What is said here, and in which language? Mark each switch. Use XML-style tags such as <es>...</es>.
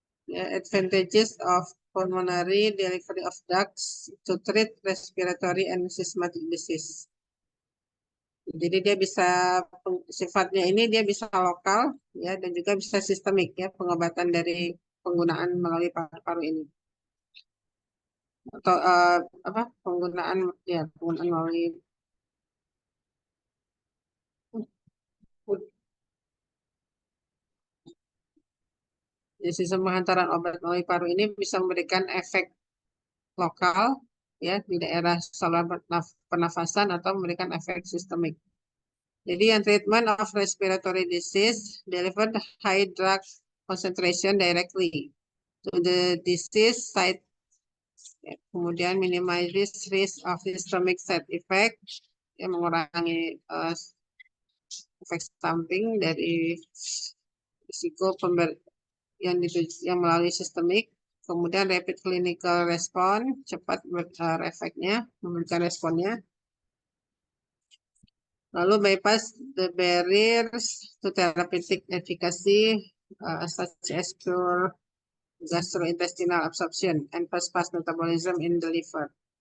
<en>Ya, advantages of pulmonary delivery of drugs to treat respiratory and systematic disease.</en> <id>Jadi dia bisa sifatnya ini dia bisa lokal ya dan juga bisa sistemik ya pengobatan dari penggunaan melalui paru-paru ini atau apa penggunaan melalui ya, sistem penghantaran obat melalui paru ini bisa memberikan efek lokal ya di daerah saluran pernafasan atau memberikan efek sistemik. Jadi yang</id> <en>treatment of respiratory disease delivered high drug concentration directly to the disease site.</en> <id>Ya, kemudian</id> <en>minimize risk of systemic side effect,</en> <id>yang mengurangi efek samping dari risiko yang melalui sistemik. Kemudian</id> <en>rapid clinical response,</en> <id>cepat efeknya, memberikan responnya. Lalu</id> <en>bypass the barriers to therapeutic efficacy such as pure gastrointestinal absorption and fast metabolism in the liver.</en>